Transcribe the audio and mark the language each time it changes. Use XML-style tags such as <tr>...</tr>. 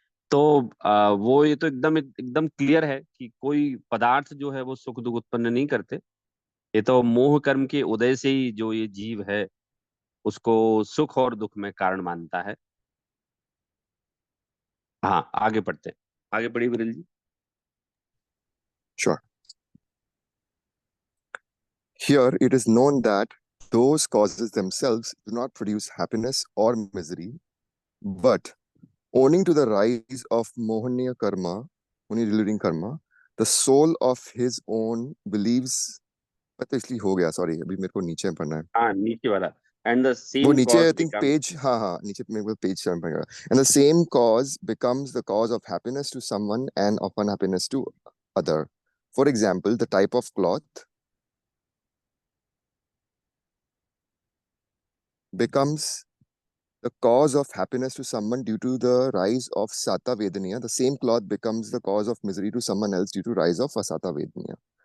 <hi>तो वो ये तो एकदम एकदम क्लियर है कि कोई पदार्थ जो है वो सुख दुख उत्पन्न नहीं करते। ये तो मोह कर्म के उदय से ही जो ये जीव है, उसको सुख और दुख में कारण मानता है। हाँ आगे पढ़ते हैं, आगे पढ़िए विरल जी।</hi> <en>sure. Here it is known that those causes themselves do not produce happiness or misery, but owing to the rise of mohaniya karma, mohani deluding karma, the soul of his own believes,</en> <hi>तो इसलिए हो गया, sorry अभी मेरे को नीचे पढ़ना है। हाँ नीचे वाला,</hi> <en>and the</en> <hi>वो</hi> <en>same</en> <hi>नीचे</hi> <en>cause I think page,</en> <hi>हाँ नीचे मेरे को पेज टर्न पड़ेगा।</hi> <en>And the same cause becomes the cause of happiness to someone and of unhappiness to other. For example, the type of cloth becomes the cause of happiness to someone due to the rise of Sata Vedaniya. The same cloth becomes the cause of misery to someone else due to rise of Asata Vedaniya.</en>